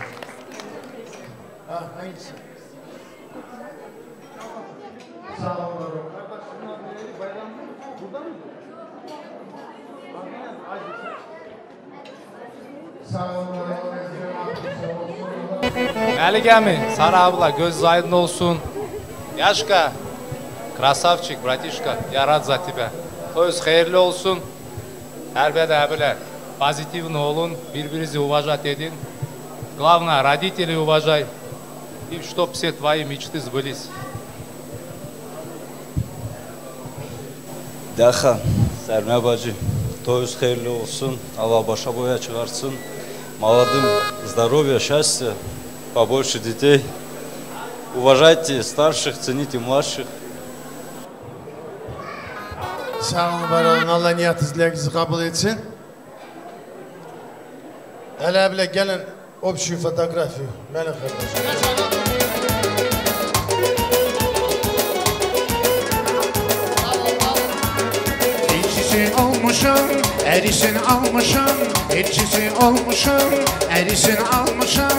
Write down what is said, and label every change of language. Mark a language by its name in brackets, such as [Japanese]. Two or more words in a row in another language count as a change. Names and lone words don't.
[Turkish] Ha, hangisi? Sağ olun. Melik'emi, Sara abla göz aydın olsun. Yaşka, [Russian] krasavчик, bratишка, я рад за тебя. [Turkish] Toyuz hayırlı olsun. Her böyle pozitivni olun, birbirinizi уважать edin. [Russian] Главное, родителей уважай. И чтоб все твои мечты сбылись. [Turkish] Daha, Serme bacı, toyuz hayırlı olsun. Allah başa boya çıkarsın. [Russian] Молодым здоровья, счастья, побольше детей. Уважайте старших, цените младших. [Turkish] Sağ olun, var olun. Allah niyatınızı, dileğinizi kabul etsin. Hele bile gelin, общую fotoğrafı. Melik kardeşim. Olmuşum, erisin almışım, elçisi olmuşum, erisin almışım.